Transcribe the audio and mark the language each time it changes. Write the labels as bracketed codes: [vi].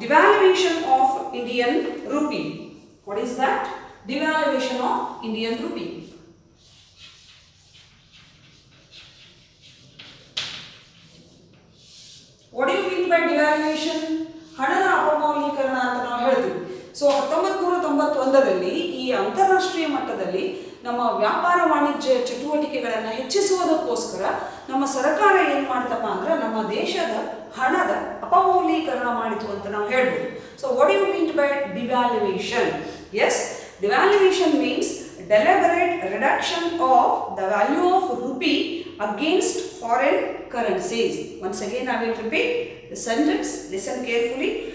[en] Devaluation of Indian rupee. What is that? Devaluation of Indian rupee. What do you mean by devaluation? [kn] ಹಣದ ಅಪಮೌಲ್ಯೀಕರಣ ಅಂತ ನಾವು ಹೇಳ್ತೀವಿ. So 1991ರಲ್ಲಿ ಈ ಅಂತಾರಾಷ್ಟ್ರೀಯ ಮಟ್ಟದಲ್ಲಿ ನಮ್ಮ ವ್ಯಾಪಾರ ವಾಣಿಜ್ಯ ಚಟುವಟಿಕೆಗಳನ್ನು ಹೆಚ್ಚಿಸುವುದಕ್ಕೋಸ್ಕರ ನಮ್ಮ ಸರ್ಕಾರ ಏನು ಮಾಡ್ತಪ್ಪ ಅಂದ್ರೆ ನಮ್ಮ ದೇಶದ ಹಣದ ಅಪಮೌಲ್ಯೀಕರಣ ಮಾಡಿತು ಅಂತ ನಾವು ಹೇಳ್ಬೋದು. [en] So what you mean by devaluation? Yes, devaluation means deliberate reduction of the value of rupee against foreign currencies. Once again I will repeat the sentence, listen carefully.